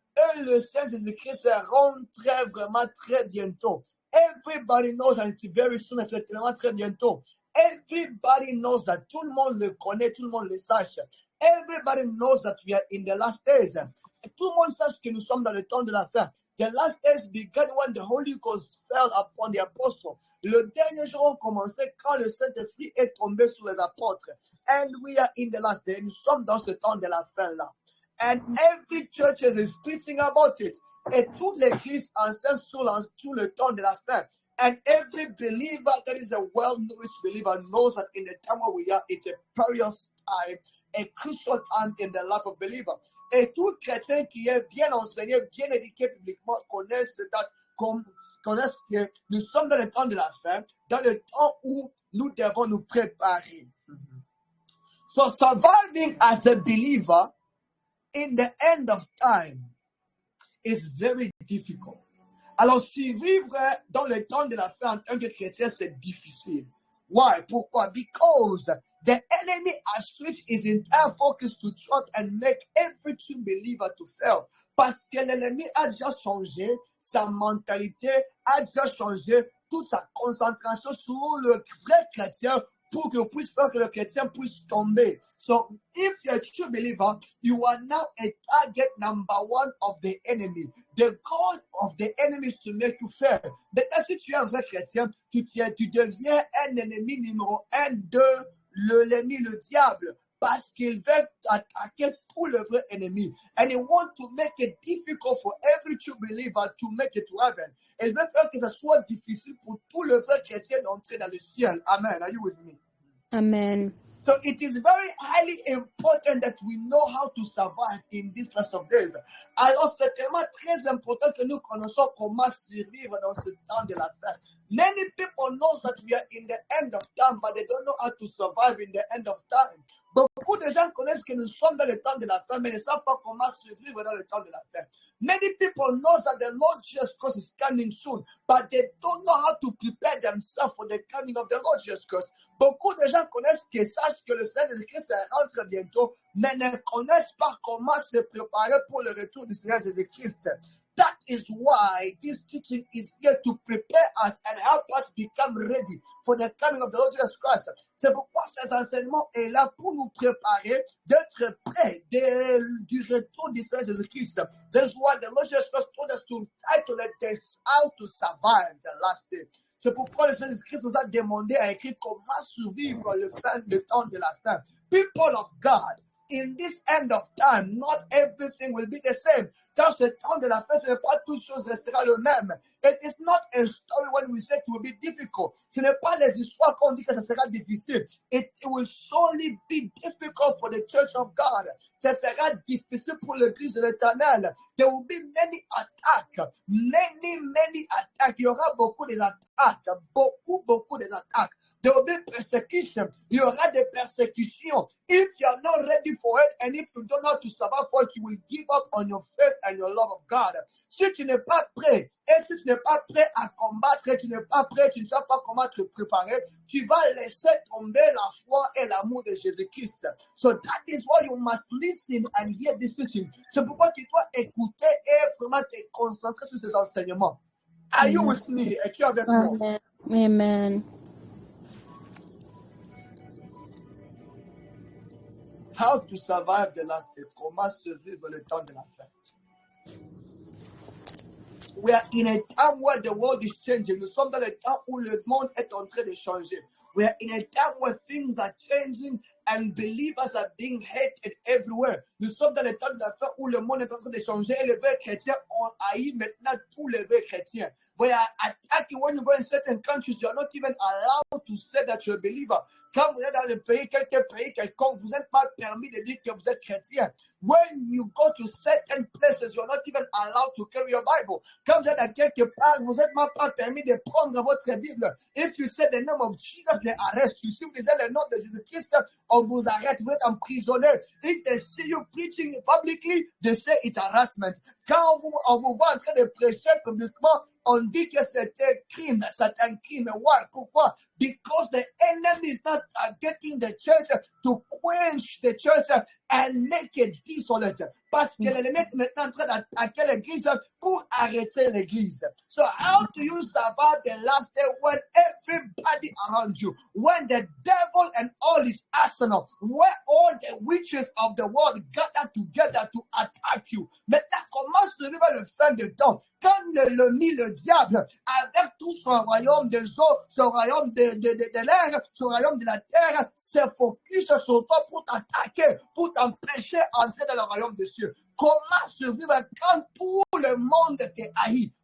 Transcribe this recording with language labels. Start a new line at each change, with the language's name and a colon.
French: Et le Seigneur Jésus-Christ rentre vraiment très bientôt.
English: Everybody knows that it's very soon,
French: c'est tellement très bientôt.
English: Everybody knows that,
French: tout le monde le connaît, tout le monde le sache.
English: Everybody knows that we are in the last days.
French: Tout le monde sache que nous sommes dans le temps de la fin.
English: The last days began when the Holy Ghost fell upon the apostle.
French: Le dernier jour ont commencé quand le Saint-Esprit est tombé sur les apôtres.
English: And we are in the last day.
French: Nous sommes dans ce temps de la fin là.
English: And every church is preaching about it.
French: Et toute l'église enseigne sur le temps de la fin.
English: And every believer that is a well-nourished believer knows that in the time where we are, it's a perilous time, a crucial time in the life of believer.
French: Et tout chrétien qui est bien enseigné, bien éduqué publiquement, connaissent que nous sommes dans le temps de la fin, dans le temps où nous devons nous préparer.
English: So surviving as a believer in the end of time is very difficult.
French: Alors, survivre dans le temps de la fin en tant que chrétien, c'est difficile.
English: Why?
French: Pourquoi?
English: Because the enemy has switched his entire focus to try and make every true believer to fail.
French: Parce que l'ennemi a déjà changé sa mentalité, a déjà changé toute sa concentration sur le vrai chrétien pour que puisse faire que le chrétien puisse tomber.
English: So, if you're a true believer, you are now a target number one of the enemy. The goal of the enemy is to make you fail.
French: Maintenant, si tu es un vrai chrétien, tu deviens un ennemi numéro un de l'ennemi, le diable, parce qu'il veut attaquer tout le vrai ennemi.
English: And he wants to make it difficult for every true believer to make it to heaven.
French: Il veut faire que ce soit difficile pour tout le vrai chrétien d'entrer dans le ciel.
English: Amen. Are you with me? Amen. So it is very highly important that we know how to survive in these last of days.
French: Alors c'est tellement très important que nous connaissons comment survivre dans ce temps de la fin.
English: Many people know that we are in the end of time, but they don't know how to survive in the end of time.
French: Beaucoup de gens connaissent que nous sommes dans le temps de la fin, mais ne savent pas comment survivre dans le temps de la fin.
English: Many people know that the Lord Jesus Christ is coming soon, but they don't know how to prepare themselves for the coming of the Lord Jesus Christ.
French: Beaucoup de gens connaissent que sachent que le Seigneur Jésus-Christ rentre bientôt, mais ne connaissent pas comment se préparer pour le retour du Seigneur Jésus-Christ.
English: That is why this teaching is here to prepare us and help us become ready for the coming of the Lord Jesus Christ.
French: C'est pourquoi ces enseignements est là pour nous préparer d'être prêts du retour du Seigneur Jésus-Christ.
English: That's why the Lord Jesus Christ told us to try to let us how to survive the last day.
French: C'est pourquoi le Seigneur Jésus-Christ nous a demandé à écrire comment survivre le temps de la fin.
English: People of God, in this end of time, not everything will be the same.
French: Dans ce temps de la fin, ce n'est pas toute chose restera le même.
English: It is not a story when we say it will be difficult.
French: Ce n'est pas les histoires qu'on dit que ça sera difficile.
English: It will surely be difficult for the church of God.
French: Ça sera difficile pour l'église de l'Éternel.
English: There will be many attacks. Many attacks.
French: Il y aura beaucoup d'attaques. Beaucoup d'attaques.
English: There will be persecution.
French: Il y aura des persécutions.
English: If you are not ready for it, and if you don't know how to survive for it, you will give up on your faith and your love of God.
French: Si tu n'es pas prêt, et si tu n'es pas prêt à combattre, tu n'es pas prêt, tu ne sais pas comment te préparer, tu vas laisser tomber la foi et l'amour de Jésus-Christ.
English: So that is why you must listen and hear this teaching.
French: C'est pourquoi tu dois écouter et vraiment te concentrer sur ces enseignements.
English: Are you with me?
French: Es-tu avec moi?
English: Amen. How to survive the last day.
French: Comment survivre le temps de la fin.
English: We are in a time where the world is changing.
French: Nous sommes dans le temps où le monde est en train de changer.
English: We are in a time where things are changing and believers are being hated everywhere.
French: Nous sommes dans le temps de la fin où le monde est en train de changer et les vrais chrétiens ont haï maintenant tous les vrais chrétiens.
English: We are attacking when you go in certain countries, you are not even allowed to say that you're a believer.
French: Quand vous êtes dans le pays, quelques pays quelconque, vous n'êtes pas permis de dire que vous êtes chrétien.
English: When you go to certain places, you're not even allowed to carry your Bible.
French: Quand vous êtes à quelque part, vous n'êtes même pas permis de prendre votre Bible.
English: If you say the name of Jesus, they arrest you.
French: Si vous disiez le nom de Jésus-Christ, on vous arrête, vous êtes emprisonné.
English: If they see you preaching publicly, they say it's harassment.
French: Quand on vous voit en train de prêcher publiquement, on dit que c'est un crime.
English: Why?
French: Pourquoi?
English: Because the enemy is not targeting the church to quench the church and make it desolate.
French: Parce que l'ennemi est maintenant en train d'attaquer l'église pour arrêter l'église.
English: So how do you survive the last day when everybody around you, when the devil and all his arsenal, where all the witches of the world gather together to attack you?
French: Maintenant, comment survivre le fin de temps quand le diable, avec tout son royaume des eaux, son royaume de l'air, son royaume de la terre, se focus sur toi pour t'attaquer, pour t'empêcher d'entrer dans le royaume des cieux? Comment survivre quand tout le monde te haït?